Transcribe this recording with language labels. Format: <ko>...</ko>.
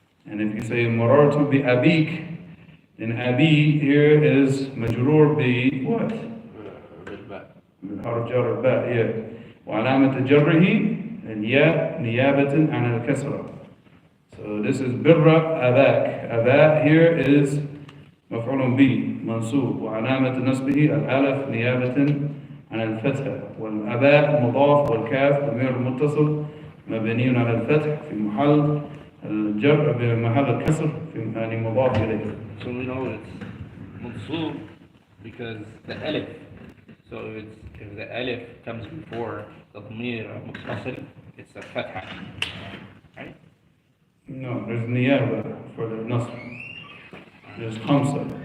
<en>And if you say</en> <ar>مررت بأبيك,</ar> <en>then أبي here is مجرور ب what?</en> <ar>بالحرف جر الباء, yeah. وعلامة جره الياء نيابة عن الكسرة.</ar> <en>So this is</en> <ar>بر أباك. أبا here is مفعول به منصوب وعلامة نصبه الألف نيابة عن الفتحة والأباء مضاف والكاف ضمير متصل مبني على الفتح في محل الجر بمحل الكسر في يعني مضاف إليه.</ar> <en>So we know it's mansub because the alif. So if the alif comes before the ضمير متصل, it's a fatha, right? No, there's niyaba for the nasb. There's khamsa.</en>